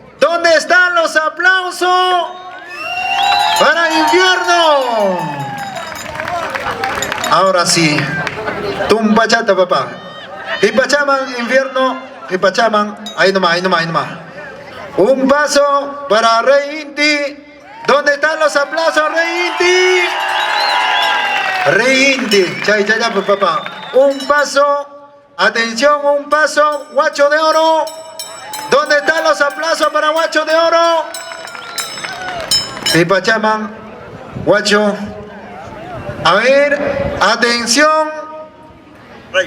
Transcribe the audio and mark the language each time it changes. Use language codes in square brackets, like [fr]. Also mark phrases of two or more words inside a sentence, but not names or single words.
[es] ¿Dónde están los aplausos para infierno? Ahora sí. Tumbachata, papá. Y Pachaman, infierno. Y Pachaman, ahí nomás, ahí nomás, ahí nomás. Un paso para Rey Inti. ¿Dónde están los aplausos, Rey Inti? Rey Inti, [qu] chay, chay, chay, [es] papá. Un paso, atención, un paso, Guacho de Oro. ¿Dónde están los aplausos para Guacho de Oro? Y Pachaman, Guacho. A ver, atención. Rayo.